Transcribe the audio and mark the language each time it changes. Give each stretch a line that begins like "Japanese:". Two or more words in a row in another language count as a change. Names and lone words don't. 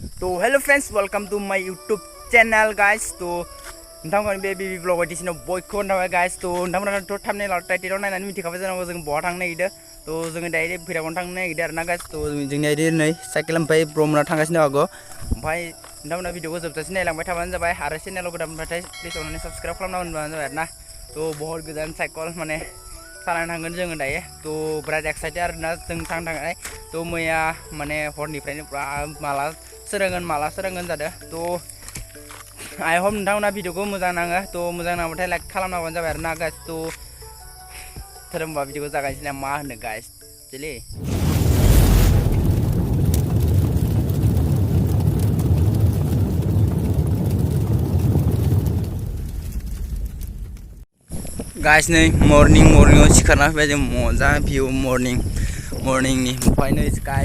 Bodo: तो
English: hello friends welcome to my YouTube channel guys
Bodo: तो नोंथांमोन बे बिबि ब्लग बायदिसिना बयखौबो नाबाय गाइस तो नोंथांमोनाथ' थाम्बनेल टाइटेलाव नायनानै मिथिखाबाय जानांगौ जों बहा थांनो नागिरदों तो जोङो दायो भैरबकुन्द थांनो नागिरदों आरोना गाइस तो जोंनिया नै साइकेल ओमफ्राय ब्रह्मना थांगासिनो आगो ओमफ्राय नोंथांमोना भिडिअखौ जोबजासिम नायलांबाय थाबानो जाबाय आरो चेनेलाव गोदानबाथाय प्लिज अननानै साबस्क्राइब खालामना होबानो जाबाय आरोना तो बहुत गोजान साइकेल माने सालायनो थांगोन जोङो दायो तो बिराद एक्साइटेड आरोना जों थांनो थाखाय तो मैया माने हरनिफ्रायनो माला सोरांगोन जादों तो
English: I hope
Bodo: नोंथांमोना भिडिअखौ मोजां नाङो तो मोजां नांबाथाय लाइक खालामना होबानो जाबाय आरोना गाइस तो होमबा भिडिअखौ जागायनोसै ना मा होनो गाइस चले गाइस नै मर्निंआव सिखारना फैबाय जों मोजां भिउ मर्निंनि ओमफ्राय नै गाइस